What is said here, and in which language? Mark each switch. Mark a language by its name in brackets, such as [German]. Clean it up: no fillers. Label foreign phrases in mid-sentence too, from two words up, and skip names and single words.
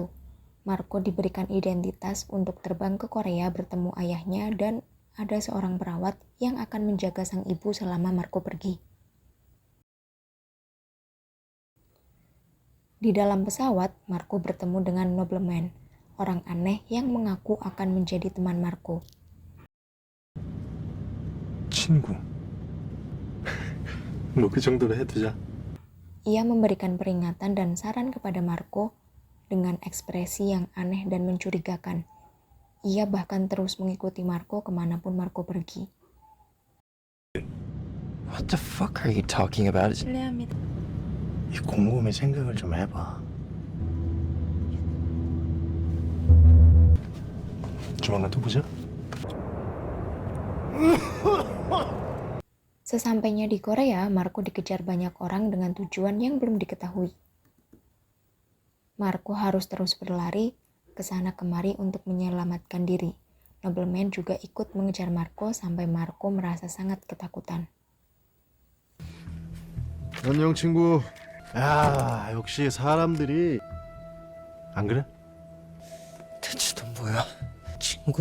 [Indonesian] Marco diberikan identitas untuk terbang ke Korea bertemu ayahnya dan ada seorang perawat yang akan menjaga sang ibu selama Marco pergi. Di dalam pesawat, Marco bertemu dengan nobleman, orang aneh yang mengaku akan menjadi teman Marco. [Korean] 친구. 뭐 그 정도로 해두자. [Indonesian] Ia memberikan peringatan dan saran kepada Marco dengan ekspresi yang aneh dan mencurigakan. Ia bahkan terus mengikuti Marco kemanapun Marco pergi. [English] What the fuck are you talking about? [Korean] 실례합니다. 이 곰곰이 생각을 좀 해봐. 조만간 또 보자. [Indonesian] Sesampainya di Korea, Marco dikejar banyak orang dengan tujuan yang belum diketahui. Marco harus terus berlari ke sana kemari untuk menyelamatkan diri. Nobleman juga ikut mengejar Marco sampai Marco merasa sangat ketakutan. [Korean] 안녕 친구. 야 역시 사람들이 안 그래? 대체 넌 뭐야? 친구?